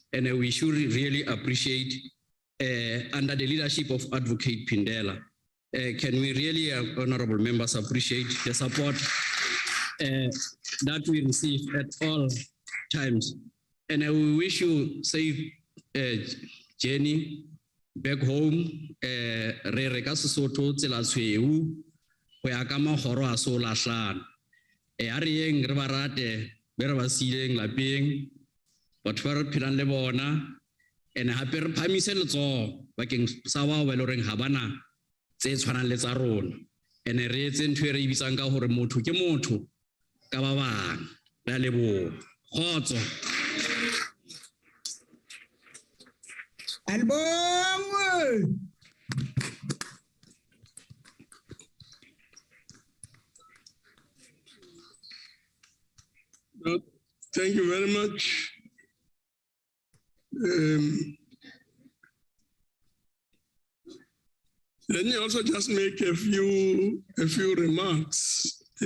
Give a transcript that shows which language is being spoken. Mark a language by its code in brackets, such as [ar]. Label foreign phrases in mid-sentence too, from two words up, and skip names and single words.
[en] And we should really appreciate under the leadership of Advocate Pindela. Can we really, honorable members, appreciate the support that we receive at all times. And we wish you safe journey back home. [tn] Re re ka Sesotho tsela tshweu go ya ka magoro a so latlhana. A re yeng re ba rate be re ba sileng lapeng batho ba re phelang le bona, and hape re phamise letsogo bakeng sa bao ba le goreng ga bana tse tshwanang le tsa rona, and re etse ntho e re bitsang ka gore motho ke motho ka ba bang. Re a leboga. Kgotso. Albongo. [en] Thank you very much. Let me also just make a few remarks.